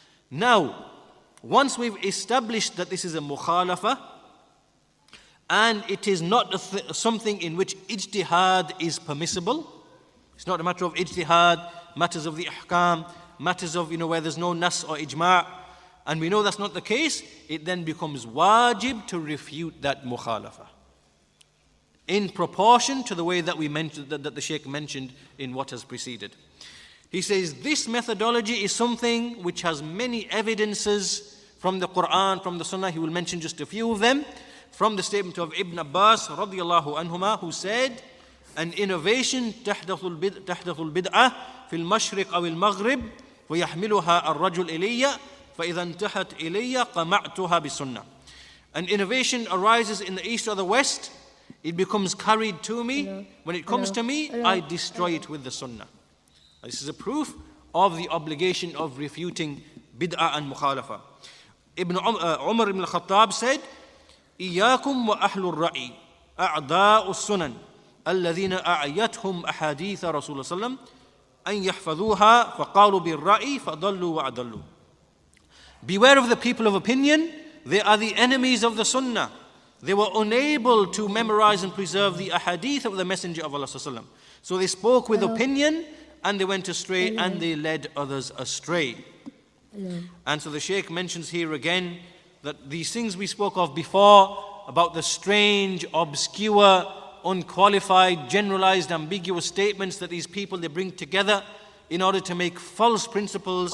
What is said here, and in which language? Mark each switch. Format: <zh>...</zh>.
<en>Now, once we've established that this is a mukhalafa, and it is not something in which ijtihaad is permissible, it's not a matter of ijtihaad, matters of the ahkam, matters of where there's no nas or ijma', and we know that's not the case, it then becomes wajib to refute that mukhalafa in proportion to the way that we mentioned, that the Shaykh mentioned in what has preceded. He says this methodology is something which has many evidences from the Quran, from the Sunnah. He will mention just a few of them. From the statement of Ibn Abbas radiyallahu anhuma, who said, an innovation</en> <ar>تحدث البدعة في المشرق أو المغرب ويحملها الرجل إلي فإذا انتهت إلي قمعتها بالسنة.</ar> <en>An innovation arises in the east or the west, it becomes carried to me. When it comes to me, I destroy it with the sunnah. This is a proof of the obligation of refuting bid'ah and mukhalafa. Umar ibn al-Khattab said,</en> <ar>إياكم وأهل الرأي أعداء السنن الذين أعيتهم أحاديث رسول الله صلى الله عليه وسلم أن يحفظوها فقالوا بالرأي فضلوا وأضلوا.</ar> <en>Beware of the people of opinion, they are the enemies of the Sunnah. They were unable to memorize and preserve the ahadith of the Messenger of Allah sallallahu alaihi wasallam. So they spoke with opinion and they went astray and they led others astray. And so the Shaykh mentions here again that these things we spoke of before about the strange, obscure, unqualified, generalized, ambiguous statements that these people they bring together in order to make false principles.</en>